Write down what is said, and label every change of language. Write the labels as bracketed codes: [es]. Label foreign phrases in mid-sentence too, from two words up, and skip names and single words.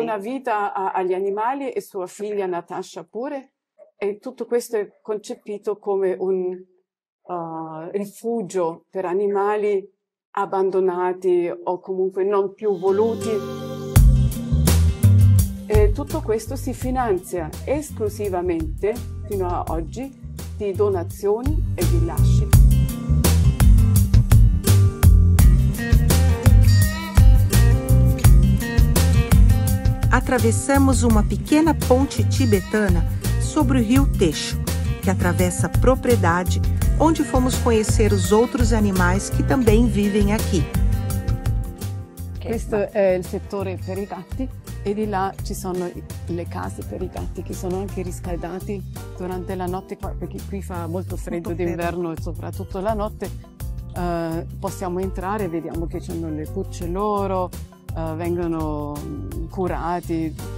[it] una vita agli animali, e sua figlia Natasha pure, e tutto questo è concepito come un rifugio per animali abbandonati o comunque non più voluti. E tutto questo si finanzia esclusivamente, fino a oggi, di donazioni e di lasci. [pt] Atravessamos uma pequena ponte tibetana sobre o rio Techo, que atravessa a propriedade onde fomos conhecer os outros animais que também vivem aqui. [it] Questo è il settore per i gatti, e di là ci sono le case per i gatti che sono anche riscaldati durante la notte, perché qui fa molto freddo d'inverno e soprattutto la notte. Possiamo entrare, vediamo che hanno le cucce loro, vengono curati.